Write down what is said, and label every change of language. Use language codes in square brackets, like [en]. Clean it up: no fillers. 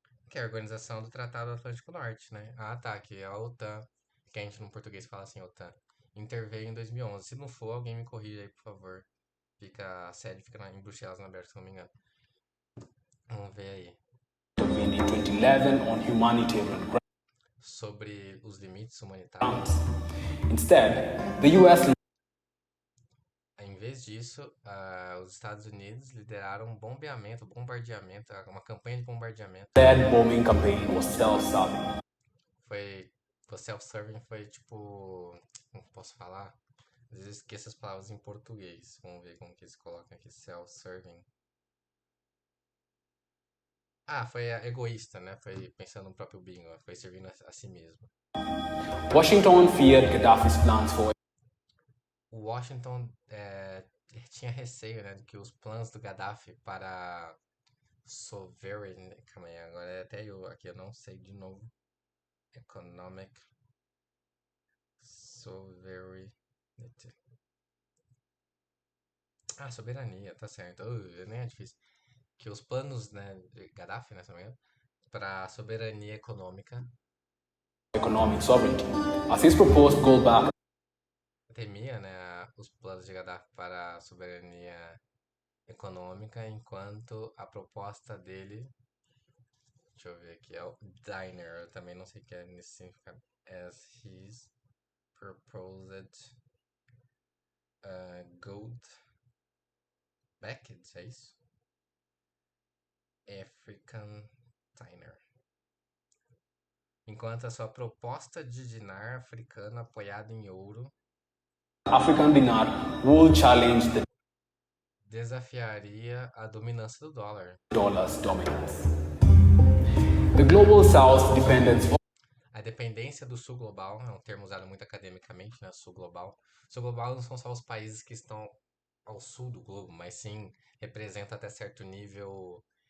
[pt] Que é a Organização do Tratado Atlântico Norte, né? Ah, tá, aqui é a OTAN, que a gente no português fala assim, OTAN. Interveio em 2011. Se não for, alguém me corrija aí, por favor. A sede fica em Bruxelas, na Bélgica, se não me engano. Vamos ver aí. [en] intervened in 2011 on humanitarian grounds. [pt] Sobre os limites humanitários. [en] Instead, the US [pt] Em vez disso, os Estados Unidos lideraram um bombardeamento, uma campanha de bombardeamento. [en] led bombing campaign was self-serving. [pt] Foi. O self-serving foi tipo. Como posso falar? Às vezes eu esqueço as palavras em português. Vamos ver como que eles colocam aqui. Self-serving. Ah, foi egoísta, né? Foi pensando no próprio bingo. Foi servindo a si mesmo. [en] Washington feared Gaddafi's plans for [pt] O Washington tinha receio, né? De que os planos do Gaddafi para sovereign. Calma aí, agora é até eu aqui, eu não sei de novo. [en] Economic sovereignty. [pt] Ah, soberania, tá certo. Nem é difícil. Que os planos, né, de Gaddafi, né, para soberania econômica, [en] economic sovereignty, as his proposed goal back [pt] temia, né, os planos de Gaddafi para a soberania econômica, enquanto a proposta dele, deixa eu ver aqui, é o Diner, eu também não sei o que é nesse significado, [en] as his proposed gold backed, [pt] é isso? African Diner. Enquanto a sua proposta de dinar africano apoiado em ouro [en] African dinar would challenge the [pt] desafiaria a dominância do dólar. [en] dollar's dominance. The global south dependence [pt] A dependência do sul global é um termo usado muito academicamente, né? Sul global. Sul global não são só os países que estão ao sul do globo, mas sim representa até certo nível.